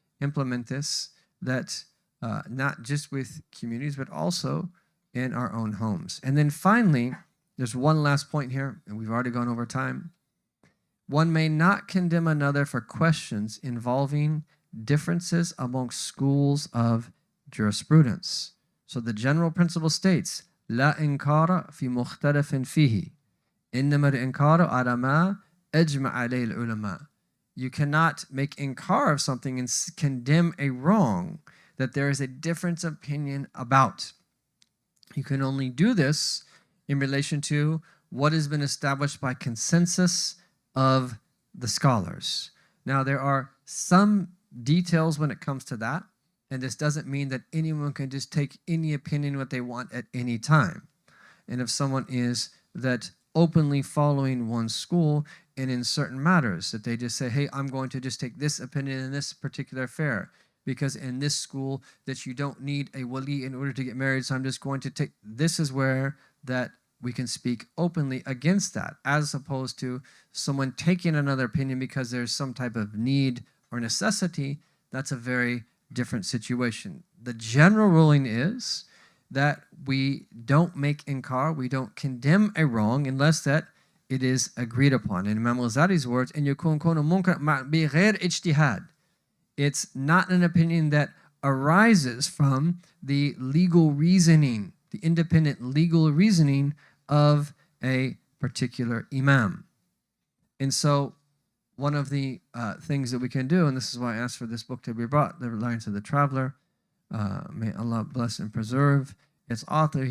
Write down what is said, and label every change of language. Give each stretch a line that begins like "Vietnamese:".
English: implement this, that not just with communities, but also in our own homes. And then finally, there's one last point here, and we've already gone over time. One may not condemn another for questions involving differences amongst schools of jurisprudence. So the general principle states,
Arabic: لا إنكار في مختلف فيه إنما الإنكار على ما أجمع عليه العلماء.
English: You cannot make inkar of something and condemn a wrong that there is a difference of opinion about. You can only do this in relation to what has been established by consensus of the scholars. Now, there are some details when it comes to that, and this doesn't mean that anyone can just take any opinion what they want at any time. And if someone is that openly following one school and in certain matters, that they just say, hey, I'm going to just take this opinion in this particular affair, because in this school that you don't need a wali in order to get married, so I'm just going to take, this is where that we can speak openly against that, as opposed to someone taking another opinion because there's some type of need or necessity. That's a very different situation. The general ruling is that we don't make inkar, we don't condemn a wrong unless that it is agreed upon. In Imam al-Ghazali's words,
Arabic: إن يكون كونه منكر بغير اجتهاد.
English: It's not an opinion that arises from the legal reasoning, the independent legal reasoning of a particular imam. And so one of the things that we can do, and this is why I asked for this book to be brought, The Reliance of the Traveler, may Allah bless and preserve its author.